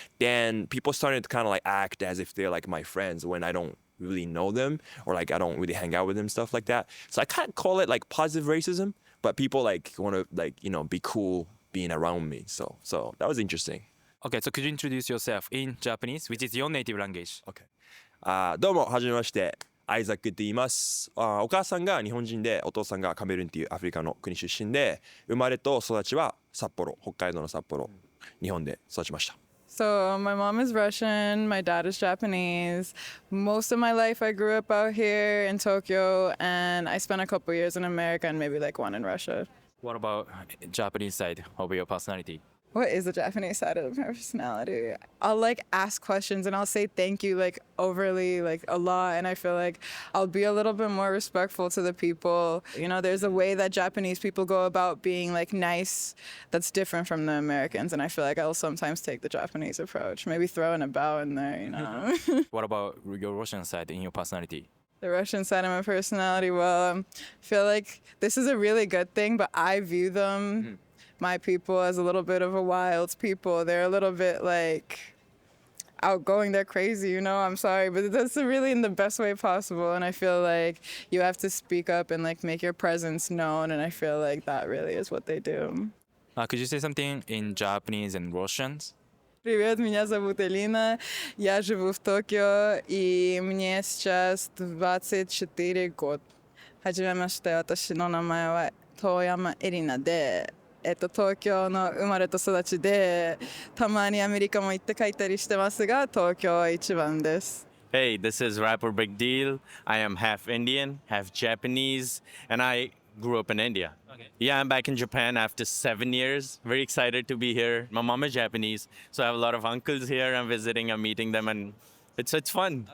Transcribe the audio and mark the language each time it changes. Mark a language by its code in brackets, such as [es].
[en] Then people started to kind of like act as if they're like my friends when I don't really know them or like I don't really hang out with them, stuff like that. So I can't call it like positive racism, but people like want to like, you know, be cool being around me. So that was interesting. Okay, so could you introduce yourself in Japanese, which is your native language? [ja] Okay. どうも、はじめまして。アイザックって言います。お母さんが日本人でお父さんがカメルーンっていうアフリカの国出身で生まれと育ちは札幌、北海道の札幌、日本で育ちました。 [en] So my mom is Russian, my dad is Japanese. Most of my life I grew up out here in Tokyo and I spent a couple years in America and maybe like 1 in Russia. What about Japanese side of your personality? What is the Japanese side of my personality? I'll like ask questions and I'll say thank you like overly like a lot, and I feel like I'll be a little bit more respectful to the people. You know, there's a way that Japanese people go about being like nice that's different from the Americans, and I feel like I'll sometimes take the Japanese approach, maybe throw in a bow in there, you know. What about your Russian side in your personality? The Russian side of my personality, well, I feel like this is a really good thing, but I view them my people as a little bit of a wild people. They're a little bit like outgoing, they're crazy, you know, I'm sorry, but that's really in the best way possible, and I feel like you have to speak up and like make your presence known, and I feel like that really is what they do. Could you say something in Japanese and Russians? [ru] Привет, меня зовут Элина, я живу в Токио, и мне сейчас 24 года. [ja] はじめまして、私の名前は遠山エリナで、東京の生まれと育ちで、たまにアメリカも行って帰ったりしてますが、東京は一番です。 [en] Hey, this is rapper Big Deal. I am half Indian, half Japanese, and I grew up in India. Okay. Yeah, I'm back in Japan after 7 years. Very excited to be here. My mom is Japanese, so I have a lot of uncles here. I'm visiting, I'm meeting them, and it's fun.